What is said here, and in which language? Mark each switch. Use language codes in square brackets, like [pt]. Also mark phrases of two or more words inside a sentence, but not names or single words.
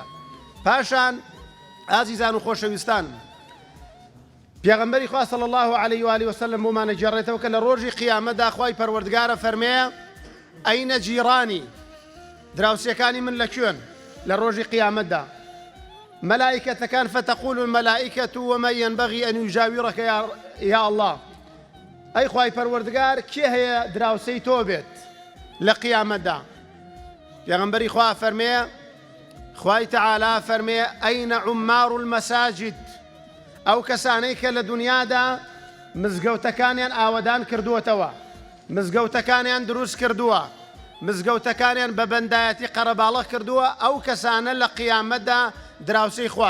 [ckb] پاشان ئازیزان و خۆشەویستان پێغەمبەری خوا [ar] صلی الله علیه و آله وسلم [ckb] بۆمانە گێڕێتەوە کە لە ڕۆژی قیامەتدا خوای پەروەردگارە فەرمێ ئەینە جیرانی دراوسێکانی من لەکوێن لە ڕۆژی قیامەتدا مەلائکەتەکان [ar] فتەقول المەلائکەة ومن ينبغي أن يجاورك يا الله [ckb] ئەی خوای پەروەردگار کێ هەیە دراوسەی تۆ بێت لە قیامەتدا پێغەمبەری خوا فەرمێ خوای تەعالا فەرمێ ئەینە [ar] عومار المەساجد [ckb] ئەو کەسانەی کە لە دنیادا مزگەوتەکانیان ئاوەدان کردووەتەوە مزگەوتەکانیان دروست کردووە مزگەوتەکانیان بە بەندایەتی قەرەباڵغ کردووە ئەو کەسانە لە قیامەتدا دراوسەی خوان.